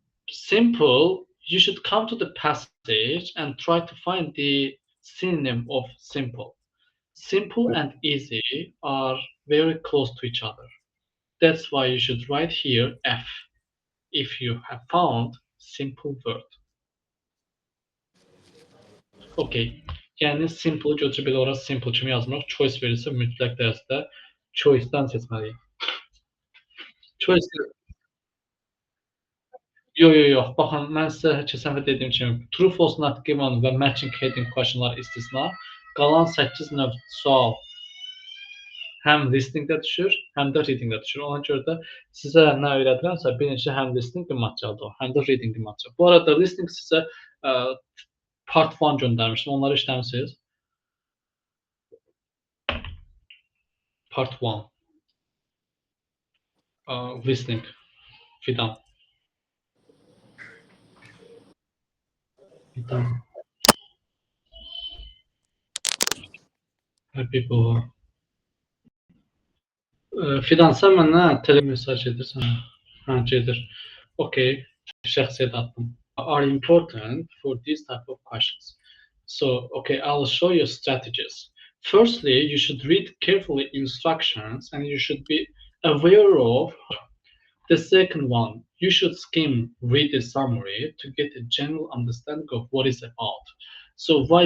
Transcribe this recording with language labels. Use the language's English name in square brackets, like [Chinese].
[English] Simple, you should come to the passage and try to find the synonym of simple. Simple and easy are very close to each other. That's why you should write here F if you have found simple word. Okay. [Azerbaijani] Yəni simple götürüb belə ora simple kimi yazmırıq. Choice verirsə mütləq dərəcədə choice-dan seçməliyik. Choice yox. Baxın, mən sizə keçən dəfə dediyim kimi true, false, not given və matching heading questionlar istisna. Qalan 8 növ sual həm listening-də düşür, həm də reading-də düşür. Ona görə də sizə nə öyrədirəmsə, birinci həm listening matçadır, həm də reading matçadır. Bu arada listening sizə part 1 göndərmişdim. Onları işləmisiniz? Part 1. Listening. Fidan. [English] Happy boy. [Azerbaijani] Fidan, sən mənə tele mesaj edirsən? Hə, gedir. Okay. Şəxsiyyət atdım. [English] Are important for these type of questions. So, okay, I'll show you strategies. Firstly, you should read carefully instructions and you should be aware of the second one. You should skim, read the summary to get a general understanding of what it's about. So why?